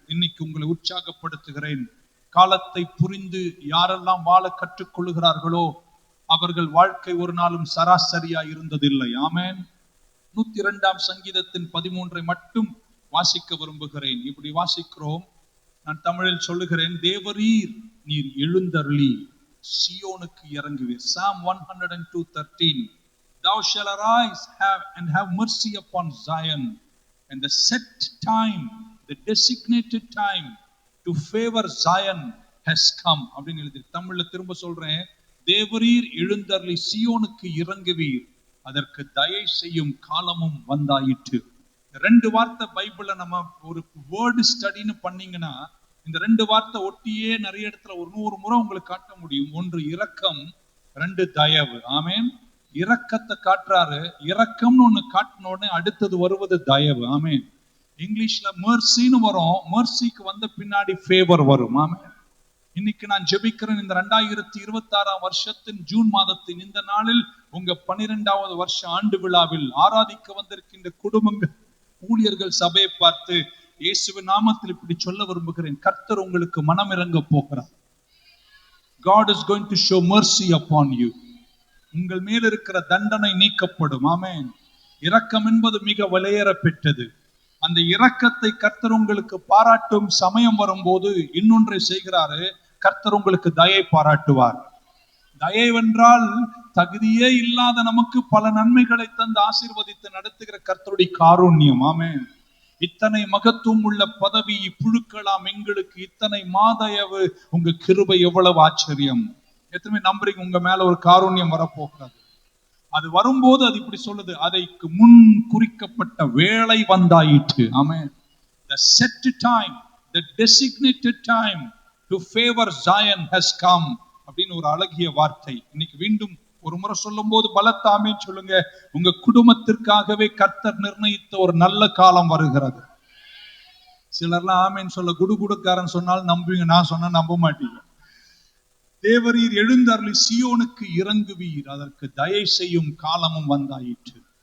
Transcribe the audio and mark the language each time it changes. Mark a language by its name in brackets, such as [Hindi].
[Tamil] இன்னைக்கு உங்களை உற்சாகப்படுத்துகிறேன். காலத்தை புரிந்து யாரெல்லாம் வாழ கற்றுக்கொள்ளுகிறார்களோ அவர்கள் வாழ்க்கை ஒரு நாளும் சராசரியா இருந்ததில்லை. ஆமென். 102ஆம் சங்கீதத்தின் 13 மட்டும் வாசிக்க விரும்புகிறேன். இப்படி வாசிக்கிறோம். நான் தமிழில் சொல்லுகிறேன். தேவரீர் நீர் எழுந்தருளி சியோனுக்கு இறங்குவீர். [English] Psalm 102:13. Thou shall arise and have mercy upon Zion, and the set time, the designated time to favor Zion has come. [Tamil] அப்படின்னு எழுதி தமிழ்ல திரும்ப சொல்றேன். தேவரீர் எழுந்தருளி சியோனுக்கு இறங்குவீர், அதற்கு தயை செய்யும் காலமும் வந்தாயிற்று. 2 வார்த்தை பைபிள்ல நம்ம ஒரு வேர்டு ஸ்டடின்னு பண்ணீங்கன்னா இந்த 2 வார்த்தை ஒட்டியே நிறைய இடத்துல ஒரு 100 முறை உங்களுக்கு காட்ட முடியும். 1 இரக்கம், 2 தயவு. ஆமென். இரக்கத்தை காட்டுறாரு. இரக்கம்னு ஒண்ணு காட்டின உடனே அடுத்தது வருவது தயவு. ஆமென். இங்கிலீஷ்ல mercyன்னு வரும். mercyக்கு வந்த பின்னாடி ஃபேவர் வரும். ஆமென். இன்னைக்கு நான் ஜெபிக்கிறேன், இந்த 2026 வருஷத்தின் ஜூன் மாதத்தின் இந்த நாளில் உங்க 12வது வருஷ ஆண்டு விழாவில் ஆராதிக்க வந்திருக்கின்ற குடும்பங்கள், ஊழியர்கள், சபையை பார்த்து இயேசுவின் நாமத்தில் இப்படி சொல்ல விரும்புகிறேன், கர்த்தர் உங்களுக்கு மனம் இறங்க போகிறார். [English] God is going to show mercy upon you. [Tamil] உங்கள் மேல் இருக்கிற தண்டனை நீக்கப்படும். ஆமென். இரக்கம் என்பது மிக விலையேற பெற்றது. அந்த இரக்கத்தை கர்த்தர் உங்களுக்கு பாராட்டும் சமயம் வரும்போது இன்னொன்றை செய்கிறாரு, கர்த்தர் உங்களுக்கு தயை பாராட்டுவார். தயவென்றால் தகுதியே இல்லாத நமக்கு பல நன்மைகளை தந்து ஆசீர்வதித்து நடத்துகிற கர்த்தருடைய காருண்யம். ஆமென். இத்தனை மகத்துவம் உள்ள பதவி புழுக்கலாம் எங்களுக்கு, இத்தனை மாதயவு, உங்க கிருபை எவ்வளவு ஆச்சரியம். எத்தனை நம்புறீங்க உங்க மேல ஒரு காருண்யம் வரப்போகிறது? அது வரும்போது அது இப்படி சொல்லுது, அதைக்கு முன் குறிக்கப்பட்ட வேளை வந்தாயிற்று. ஆமென். [English] The set time, the designated time to favor Zion has come [Tamil] அப்படின்னு ஒரு அழகிய வார்த்தை. இன்னைக்கு மீண்டும் ஒரு முறை சொல்லும் போது பலத்த ஆமென் சொல்லுங்க. உங்க குடும்பத்திற்காகவே கர்த்தர் நிர்ணயித்த ஒரு நல்ல காலம் வருகிறது. சிலர்லாம் ஆமென் சொல்ல குடுகுடுக்காரன் சொன்னாலும் நம்புவீங்க, நான் சொன்னா நம்ப மாட்டீங்க. தேவரீர் எழுந்தருளி சியோனுக்கு இறங்குவீர், அதற்கு தயை செய்யும் காலமும் வந்தாயிற்று.